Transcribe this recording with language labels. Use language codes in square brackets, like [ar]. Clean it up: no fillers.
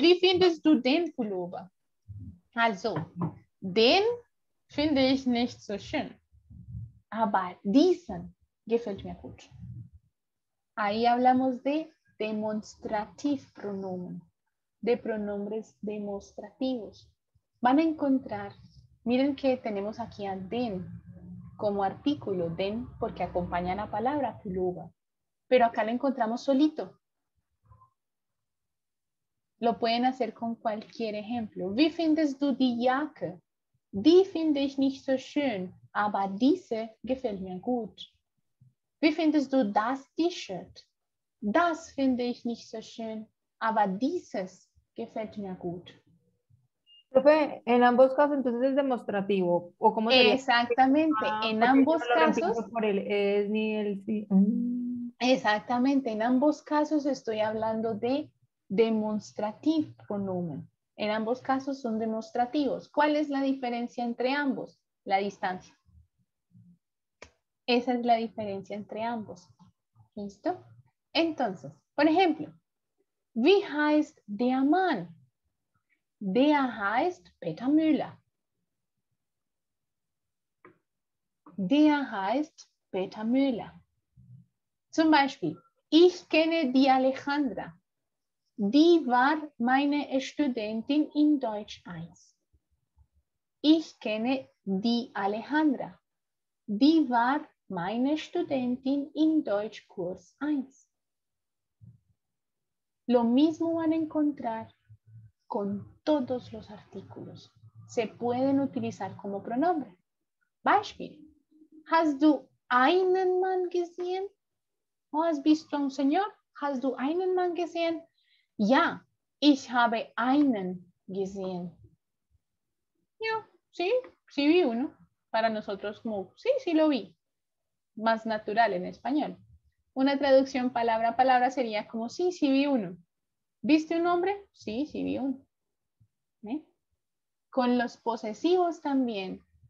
[de] Wie findest du den Pullover? Also, den finde ich nicht so schön. Aber diesen gefällt mir gut. [es] Ahí hablamos de demonstrativpronomen, de pronombres demostrativos. Van a encontrar, miren que tenemos aquí a den como artículo, den porque acompaña la palabra pullover, pero acá lo encontramos solito. Lo pueden hacer con cualquier ejemplo. [de] Wie findest du die Jacke? Die finde ich nicht so schön, aber diese gefällt mir gut. Wie findest du das T-Shirt? Das finde ich nicht so schön, aber dieses gefällt mir gut. [es] Profe, en ambos casos entonces es demostrativo, ¿o cómo sería? Exactamente, en Porque ambos yo no lo casos. reemplazo por el es ni el sí. Exactamente, en ambos casos estoy hablando de demostrativo pronomen. En ambos casos son demostrativos. ¿Cuál es la diferencia entre ambos? La distancia. Esa es la diferencia entre ambos. ¿Listo? Entonces, por ejemplo, [de] wie heißt der Mann? Der heißt Peter Müller. Der heißt Peter Müller. Zum Beispiel, ich kenne die Alejandra. Die war meine Studentin in Deutsch 1. Ich kenne die Alejandra. Die war meine Studentin in Deutschkurs 1. [es] Lo mismo van a encontrar con todos los artículos. Se pueden utilizar como pronombre. [de] Beispiel. Hast du einen Mann gesehen? Oh, [es] ¿has visto a un señor? [de] Hast du einen Mann gesehen? Ja, ich habe einen gesehen. [es] Ja, sí vi uno. Para nosotros como, sí lo vi. Más natural en español. Una traducción palabra a palabra sería como, sí vi uno. ¿Viste un hombre? Sí vi uno. ¿Eh? Con los posesivos también.